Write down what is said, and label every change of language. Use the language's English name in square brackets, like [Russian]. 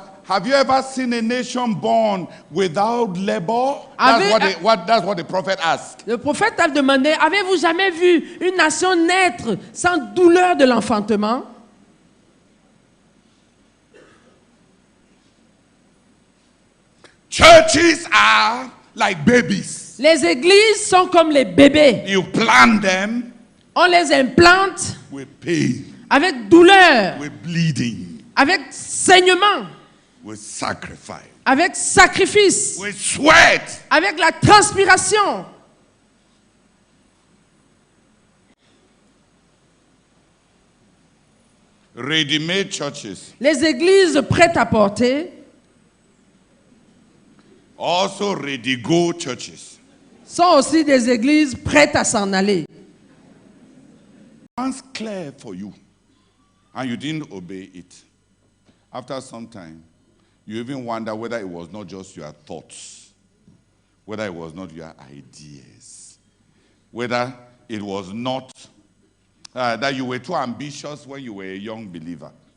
[English] Have you ever seen a nation born without labor? That's what the prophet asked. [French] Le prophète a demandé, avez-vous jamais vu une nation naître sans douleur de l'enfantement? [English] Churches are like babies. [French] Les églises sont comme les bébés. [English] You plant them. [French] On les implante [English] With pain. [French] avec douleur, [English] With bleeding. [French] avec saignement, [English] With sacrifice. [French] avec sacrifice, [English] With sweat. [French] avec la transpiration. [English] Ready-made churches. [French] Les églises prêtes à porter [English] Also ready-go churches. [French] sont aussi des églises prêtes à s'en aller. [English] Once clear for you, and you didn't obey it. After some time, you even wonder whether it was not just your thoughts, whether it was not your ideas, whether it was not that you were too ambitious when you were a young believer.